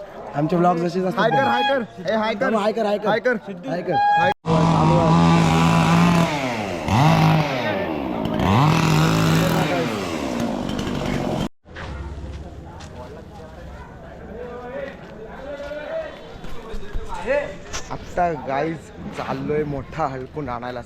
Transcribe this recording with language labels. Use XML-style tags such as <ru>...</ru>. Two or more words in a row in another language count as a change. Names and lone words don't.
<mr>आमचे ब्लॉग जसेच असतात. हाय कर हाय कर ए हाय कर हाय कर हाय कर हाय कर हाय कर हाय चालू आहे. आत्ता गाईज चाललोय मोठा हलकून आणायला.</mr>